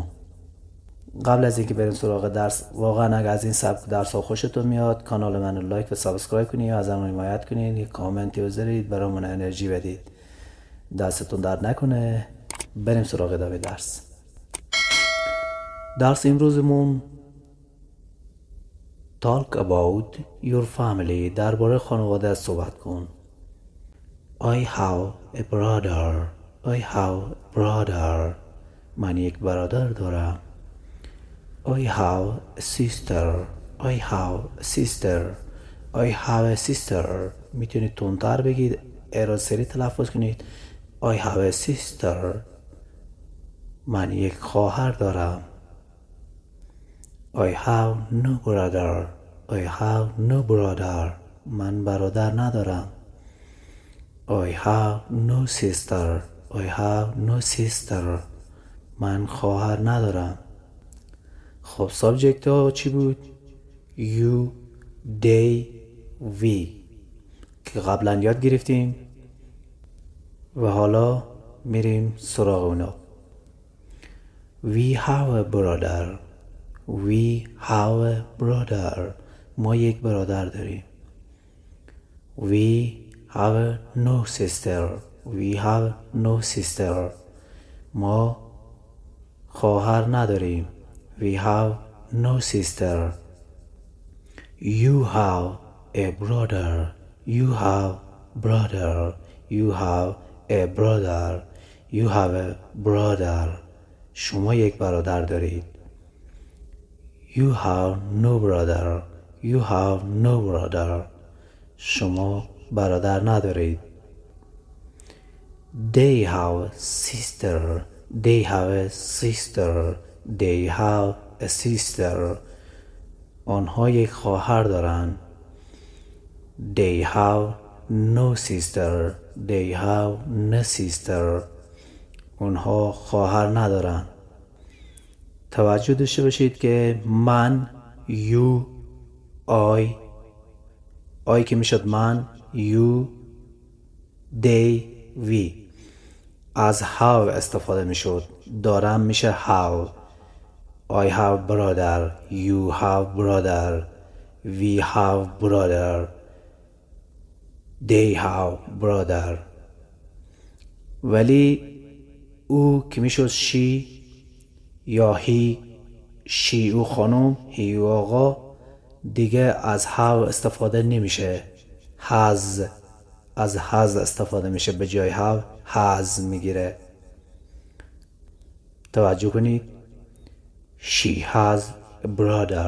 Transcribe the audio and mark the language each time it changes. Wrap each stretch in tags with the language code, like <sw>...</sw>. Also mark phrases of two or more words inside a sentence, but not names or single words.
<fa>قبل از اینکه بریم سراغ درس، واقعا اگر از این سبک درس ها خوشتون میاد کانال من رو لایک و سابسکرایب کنید، از من حمایت کنید، یک کامنتی بذارید برامون انرژی بدید. دستتون درد نکنه. بریم سراغ ادامه درس. درس امروزمون</fa> <en>Talk about your family.</en> <fa>درباره خانواده صحبت کن.</fa> <en>I have a brother. I have a brother.</en> <fa>من یک برادر دارم.</fa> <en>I have a sister. I have a sister. I have a sister.</en> <fa>میتونید تندتر بگید، اراسری تلفظ کنید.</fa> <en>I have a sister.</en> <fa>من یک خواهر دارم.</fa> <en>I have no brother. I have no brother.</en> <fa>من برادر ندارم.</fa> <en>I have no sister. I have no sister.</en> <fa>من خواهر ندارم. خب سابجکت ها چی بود؟</fa> <en>You, they, we</en> <fa>که قبلا یاد گرفتیم و حالا میریم سراغ اونا.</fa> <en>We have a brother. We have a brother.</en> <fa>ما یک برادر داریم.</fa> <en>We have no sister. We have no sister.</en> <fa>ما خواهر نداریم.</fa> <en>We have no sister. You have a brother. You have brother. You have a brother. You have a brother.</en> <fa>شما یک برادر دارید.</fa> <en>You have no brother. You have no brother.</en> <fa>شما برادر ندارید.</fa> <en>They have sister. They have a sister. They have a sister.</en> <fa>آنها یک خواهر دارند.</fa> <en>They have no sister. They have no sister.</en> <fa>آنها خواهر ندارند. توجه داشته باشید که من،</fa> <en>you، I</en> <fa>که میشد من،</fa> <en>you، they، we.</en> <fa>از have استفاده میشد. دارم میشه have.</fa> <en>I have brother. You have brother. We have brother. They have brother.</en> <fa>ولی او که میشد she یا he، she او خانم، he او آقا، دیگه از have استفاده نمیشه. has، از has استفاده میشه، به جای</fa> <en>have has</en> <fa>میگیره. توجه کنید.</fa> <en>She has a brother.</en>